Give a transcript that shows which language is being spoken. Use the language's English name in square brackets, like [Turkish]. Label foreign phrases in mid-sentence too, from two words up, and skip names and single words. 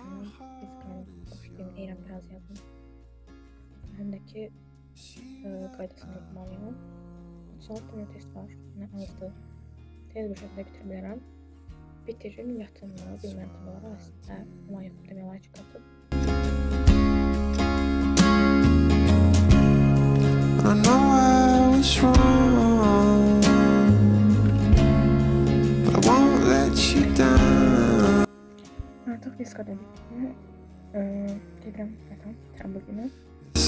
[Azerbaijani] Fizikanı başlayayım, deyirəm biraz yazım. Həm də ki, qaydasını oxumalıyam. 3 saat sonra test var, yine azdır. Tez bir şəkildə bitirə bilərəm. Bitiririm, yatım var, bilməm tam olaraq əslində ona yatım demək olar ki, qatıb. [English] I know I was wrong, but I won't let you down. [Azerbaijani] Artıq fizikada bitdi. Gedirəm yatım, bitirəm bu günü.